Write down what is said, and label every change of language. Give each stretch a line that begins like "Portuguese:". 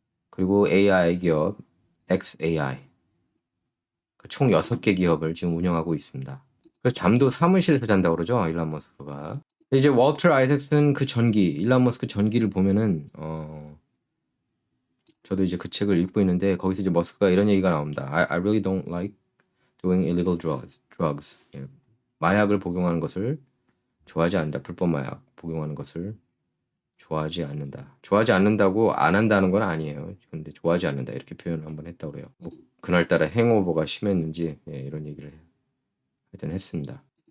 Korean: 그리고 AI 기업 XAI. 총 6개 기업을 지금 운영하고 있습니다. 그래서 잠도 사무실에서 잔다고 그러죠. 일론 머스크가. 이제 월터 아이색슨 그 전기, 일론 머스크 전기를 보면은 저도 이제 그 책을 읽고 있는데 거기서 이제 머스크가 이런 얘기가 나옵니다.
English: I really don't like doing illegal drugs.
Korean: 예. 마약을 복용하는 것을 좋아하지 않는다. 불법 마약 복용하는 것을 좋아하지 않는다. 좋아하지 않는다고 안 한다는 건 아니에요. 근데 좋아하지 않는다 이렇게 표현을 한번 했다고 그래요. 뭐 그날따라 행오버가 심했는지 이런 얘기를 하여튼 했습니다.